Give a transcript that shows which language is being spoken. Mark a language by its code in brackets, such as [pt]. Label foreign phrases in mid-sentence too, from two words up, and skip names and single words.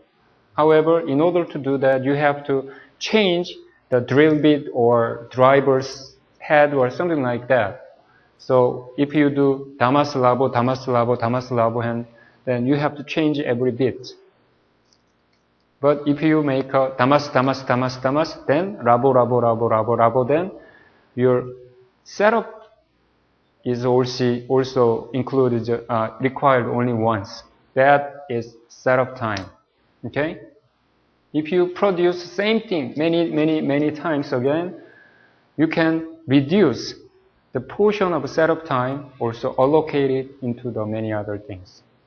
[en] However, in order to do that, you have to change the drill bit or driver's head or something like that. So if you do Damas Labo, Damas Labo, Damas Labo, and then you have to change every bit. But if you make a Damas, Damas, Damas, Damas, then Labo, Labo, Labo, Labo, Labo, then your setup is also included, required only once. That is setup time. Okay? If you produce the same thing many times again, you can reduce the portion of setup time, also allocate it into the many other things.